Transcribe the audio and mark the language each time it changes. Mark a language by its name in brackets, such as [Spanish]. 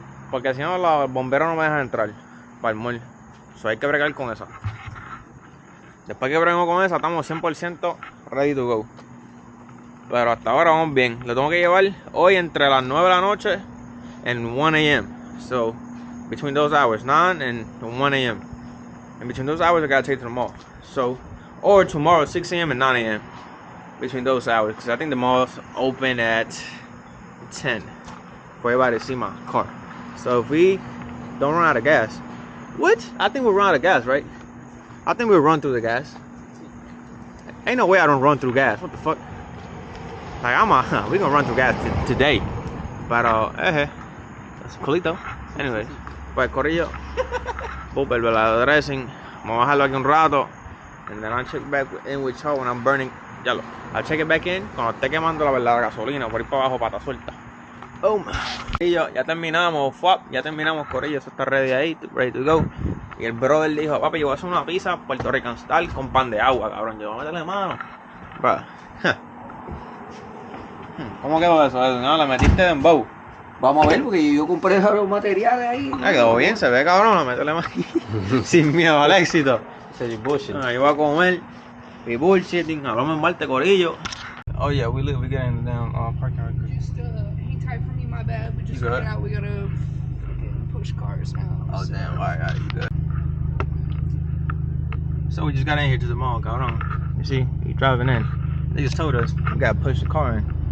[Spanish] Porque si no, los bomberos no me dejan entrar para el mall. So, hay que bregar con eso. Después que breguemos con eso, estamos 100% [English] ready to go. [Spanish] Pero hasta ahora vamos bien. Lo tengo que llevar hoy entre las 9 de la noche [English] and 1 a.m. So, between those hours, 9 and 1 a.m. And between those hours, I gotta take it to the mall. So, or tomorrow, 6 a.m. and 9 a.m. Between those hours. Because I think the mall's open at 10. For everybody to see my car. So, if we don't run out of gas. What? I think we'll run out of gas, right? I think we'll run through the gas. Ain't no way I don't run through gas. What the fuck? Like, we gonna run through gas today. [Spanish] Pero, [English] that's [Spanish] culito. Anyway, pues, corillo. El verdadero dressing. Vamos a bajarlo aquí un rato. [English] And then I'll check back in with y'all when I'm burning. I'll check it back in [Spanish] cuando esté quemando la verdadera gasolina. Por ahí para abajo, pata suelta. Boom. Corillo, ya terminamos. Ya terminamos, corillo. Eso está ready ahí. [English] Ready to go. [Spanish] Y el brother dijo, papi, yo voy a hacer una pizza [English] Puerto Rican style [Spanish] con pan de agua, cabrón. Yo voy a meterle mano. Bro. ¿Cómo quedó eso? ¿No? ¿Le metiste de dembow? Vamos a ver, porque yo compré los materiales ahí. Quedó bien, se ve, cabrón. Le métele más. Sin miedo al éxito. Ese es bullshit. Ahí va a comer. Y bullshitting. Hablamos en Marte, corillo. [English] Oh yeah, we getting down parking right quick. Just hang tight for me, my bad. We just got out. We gotta fucking push cars now. Oh damn, alright, you good. So we just got in here to the mall, cabrón. You see, he driving in. They just told us we gotta push the car in.